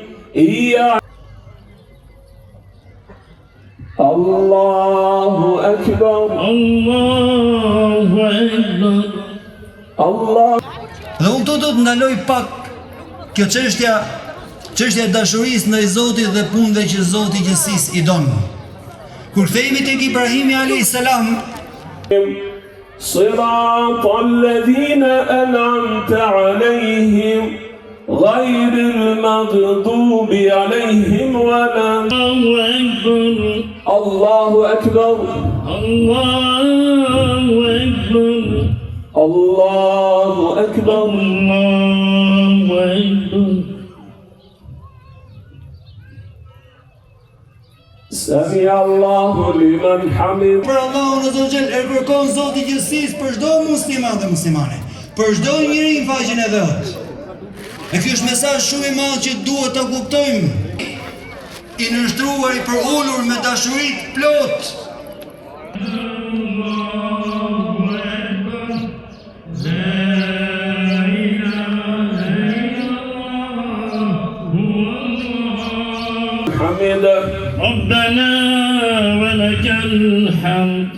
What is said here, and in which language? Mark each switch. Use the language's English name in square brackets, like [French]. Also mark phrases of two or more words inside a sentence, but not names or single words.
[Arabic] الله أكبر. الله أكبر. Allah. [Albanian] Dhe unë do të ndaloj pak kjo çështja e dashurisë ndaj Zotit dhe punëve që Zoti i Gjithësisë i don. Kur kthehemi tek Ibrahimi [Arabic] عليه السلام, صراط الذين أنعمت عليهم غير المغضوب عليهم ولا. الله أكبر. الله أكبر. Allahu الله Akbar. أكبر. الله أكبر. سمع الله لمن حمد. [Albanian] për Allahun [Arabic] عز وجل [Albanian] e kërkon Zoti i Gjithësisë për çdo musliman dhe muslimane, për çdo njeri në faqen e vet. E ky është mesazh shumë i madh që duhet ta kuptojmë, i nështruar, i përulur me dashuri të plot. [Arabic] حمده. ربنا ولك الحمد.